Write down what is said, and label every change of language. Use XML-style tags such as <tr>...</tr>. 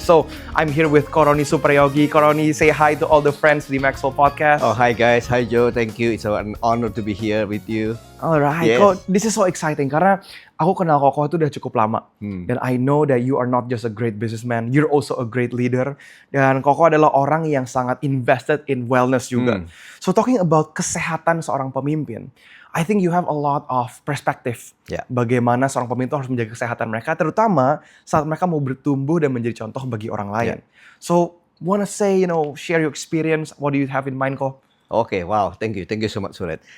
<en>So I'm here with Koroni Suprayogi. Koroni, say hi to all the friends di Maxwell Podcast. Oh, hi guys. Hi Joe. Thank you. It's an honor to be here with you. Alright, Yes. this is so exciting</en> <id>karena aku kenal Koko itu udah cukup lama.</id> <en>Dan I know that you are not just a great businessman, you're also a great leader.</en> <id>Dan Koko adalah orang yang sangat</id> <en>invested in wellness</en> <id>juga.</id> <en>So talking about</en> <id>kesehatan seorang pemimpin,</id> <en>I think you have a lot of perspective. Yeah.</en> <id>Bagaimana seorang pemimpin harus menjaga kesehatan mereka, terutama saat mereka mau bertumbuh dan menjadi contoh bagi orang lain.</id> <en>So, wanna say, share your experience, what do you have in mind, Ko? Okay, wow. Thank you so much for that.</en>